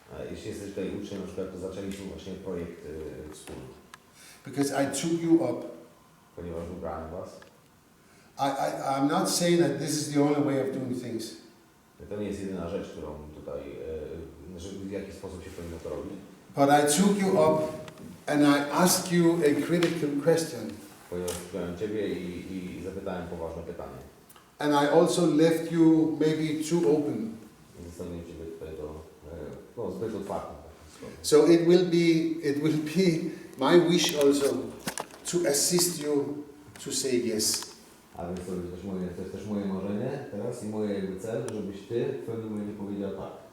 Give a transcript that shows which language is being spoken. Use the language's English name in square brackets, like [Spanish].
[Polish] Jeśli jesteś tutaj uczniem, na przykład, to zaczęliśmy właśnie projekt wspólny, [English] Because I took you up. [Polish] ponieważ wybrałem was. [English] I'm not saying that this is the only way of doing things. [Polish] To nie jest jedyna rzecz, którą tutaj, w jaki sposób się powinno to robić. [English] But I took you up and I asked you a critical question. [Polish] Ponieważ wziąłem ciebie i zapytałem poważne pytanie. [English] And I also left you maybe too open. [Polish] Zostawiłem ciebie tutaj zbyt otwartym. [English] So it will be my wish also to assist you to say yes. [Polish] A więc to jest też moje marzenie teraz i moje jakby cel, żebyś ty w pewnym momencie powiedział tak.